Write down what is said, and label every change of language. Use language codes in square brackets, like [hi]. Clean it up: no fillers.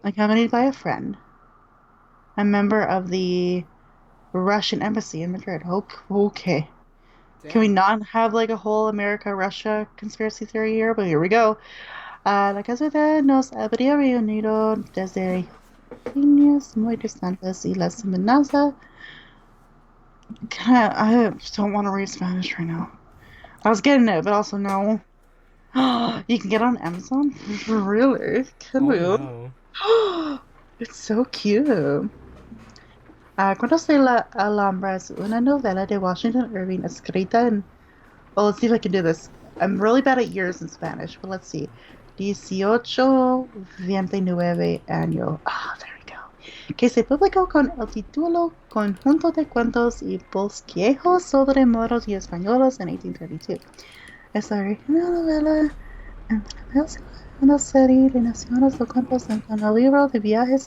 [en] accompanied by a friend, a member of the Russian embassy in Madrid. Okay. Can we Damn. not have like a whole America-Russia conspiracy theory here? But here we go. [es] La casualidad nos habría reunido desde líneas muy distantes y las amenazas. [en] I don't want to read Spanish right now. I was getting it, but also no. You can get it on Amazon? Really? Can Oh we? no. It's so cute. [es] Cuentos de la Alhambra es una novela de Washington Irving escrita en... [en] Well, let's see if I can do this. I'm really bad at years in Spanish, but let's see. 1829 año. Ah, there we go. [es] Que se publicó con el título Conjunto de cuentos y bosquejos sobre moros y españoles en 1832. Es la original novela en una serie de naciones de cuentos con el libro de viajes.